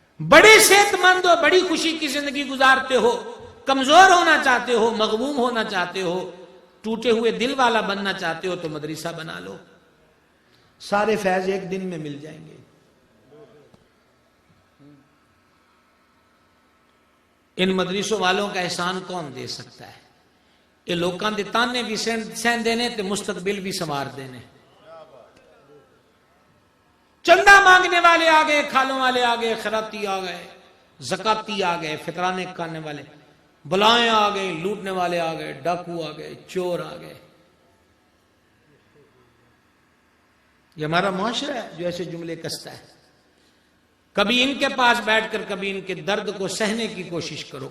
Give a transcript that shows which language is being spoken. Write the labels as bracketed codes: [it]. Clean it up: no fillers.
[ur] بڑے صحت مند ہو، بڑی خوشی کی زندگی گزارتے ہو، کمزور ہونا چاہتے ہو، مغموم ہونا چاہتے ہو، ٹوٹے ہوئے دل والا بننا چاہتے ہو تو مدرسہ بنا لو. سارے فیض ایک دن میں مل جائیں گے. ان مدرسوں والوں کا احسان کون دے سکتا ہے؟ [pa] یہ لوکاں دے تانے بھی سہن دینے تے مستقبل بھی سنوار دینے. [ur] چندہ مانگنے والے آ گئے، کھالوں والے آ گئے، خیراتی آ گئے، زکاتی آ گئے، فطرانے کھانے والے، بلائیں آ گئے، لوٹنے والے آ گئے، ڈاکو آ گئے، چور آ گئے. یہ ہمارا معاشرہ ہے جو ایسے جملے کستا ہے. کبھی ان کے پاس بیٹھ کر کبھی ان کے درد کو سہنے کی کوشش کرو.